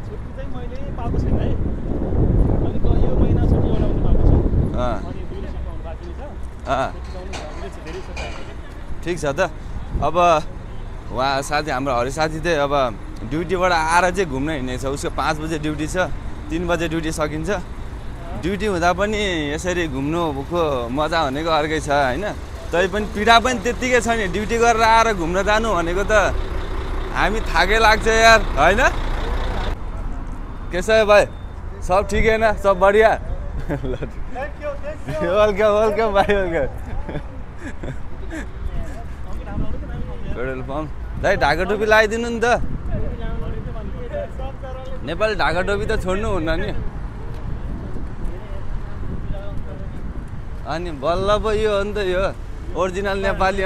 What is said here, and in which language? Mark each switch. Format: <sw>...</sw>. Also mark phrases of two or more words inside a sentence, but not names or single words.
<ne>ठिक छ त अब उहाँ साथी हाम्रो हरि साथी चाहिँ अब ड्युटीबाट आएर चाहिँ घुम्न हिँड्ने छ उसको 5 बजे ड्युटी छ 3 बजे ड्युटी सकिन्छ ड्युटी हुँदा पनि यसरी घुम्नुको मजा भनेको अर्कै छ होइन। तै पनि पीडा पनि त्यत्तिकै छ नि, ड्युटी गरेर आएर घुम्न जानु भनेको त हामी थाकै लाग्छ यार होइन।</ne> <hi>कैसा है भाइ, सब ठिक है ना, सब बढिया।</hi> <en>welcome welcome भाइ, welcome।</en> <ne>पेट्रोल पम्प दाइ ढाका टोपी लगाइदिनु नि त, नेपाली ढाका टोपी त छोड्नु हुन्न नि। अनि बल्ल पो यो हो नि त, यो ओरिजिनल नेपाली।</ne>